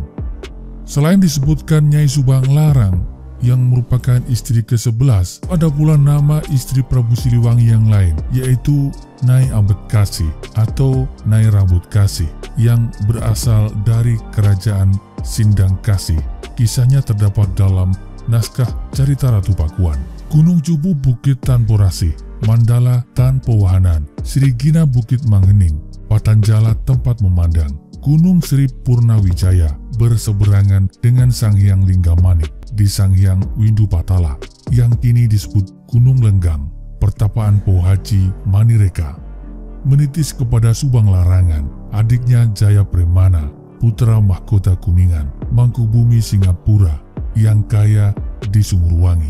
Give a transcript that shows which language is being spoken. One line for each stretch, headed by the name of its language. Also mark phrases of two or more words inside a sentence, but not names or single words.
Indonesian: Selain disebutkan Nyai Subang Larang yang merupakan istri ke-11, ada pula nama istri Prabu Siliwangi yang lain, yaitu Nyai Ambedkasi atau Nyai Rambut Kasih, yang berasal dari kerajaan Sindang Kasih. Kisahnya terdapat dalam naskah Carita Ratu Pakuan. Gunung Cupu Bukit Tanporasih, Mandala Tanpo Wahanan, Srigina Bukit Manghening, Patanjala tempat memandang. Gunung Sri Purnawijaya berseberangan dengan Sanghyang Linggamanik di Sanghyang Windu Patala, yang kini disebut Gunung Lenggang. Pertapaan Po Haji Manireka menitis kepada Subang Larangan, adiknya Jaya Premana, putra mahkota Kuningan, Mangkubumi Singapura, yang kaya di Sumurwangi.